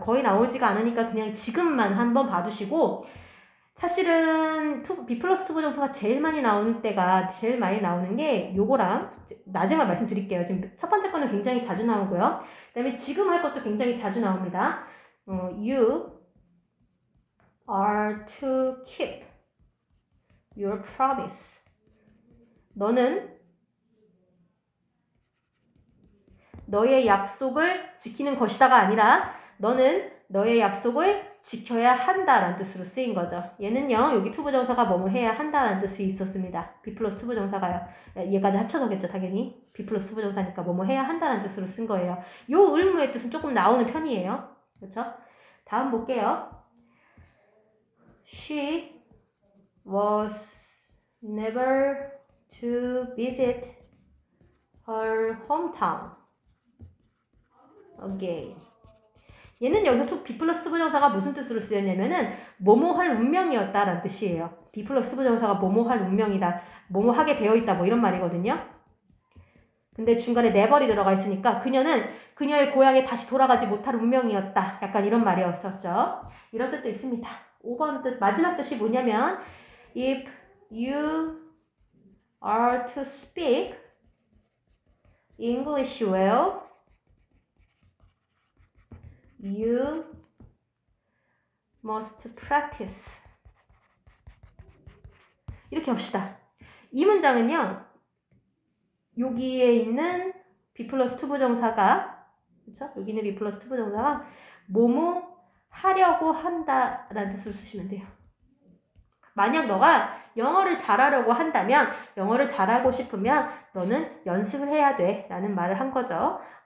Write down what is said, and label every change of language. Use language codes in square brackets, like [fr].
[ko] 거의 나오지가 않으니까 그냥 지금만 한번 봐두시고, 사실은 B 플러스 투부정사가 제일 많이 나오는 게 요거랑 나중에 말씀드릴게요. 지금 첫 번째 거는 굉장히 자주 나오고요. 그 다음에 지금 할 것도 굉장히 자주 나옵니다. [en] You are to keep your promise. [ko] 너는 너의 약속을 지키는 것이다가 아니라 너는 너의 약속을 지켜야 한다라는 뜻으로 쓰인 거죠. 얘는요, 여기 투부정사가 뭐뭐 해야 한다라는 뜻이 있었습니다. B 플러스 투부정사가요. 얘까지 합쳐서겠죠, 당연히. B 플러스 투부정사니까 뭐뭐 해야 한다라는 뜻으로 쓴 거예요. 요 의무의 뜻은 조금 나오는 편이에요. 그렇죠? 다음 볼게요. [en] She was never to visit her hometown again. [ko] 얘는 여기서 B 플러스 투부정사가 무슨 뜻으로 쓰였냐면은 뭐뭐 할 운명이었다라는 뜻이에요. B 플러스 투부정사가 뭐뭐 할 운명이다, 뭐뭐 하게 되어 있다, 뭐 이런 말이거든요. 근데 중간에 never이 들어가 있으니까 그녀는 그녀의 고향에 다시 돌아가지 못할 운명이었다, 약간 이런 말이었었죠. 이런 뜻도 있습니다. 5번 뜻, 마지막 뜻이 뭐냐면 [en] if you are to speak English well, you must practice. [ko] 이렇게 합시다. 이 문장은요, 여기에 있는 B 플러스 투부정사가, 그렇죠? 여기 있는 B 플러스 투부정사가 뭐뭐 하려고 한다라는 뜻으로 쓰시면 돼요. 만약 너가 영어를 잘하려고 한다면, 영어를 잘하고 싶으면 너는 연습을 해야 돼 라는 말을 한 거죠.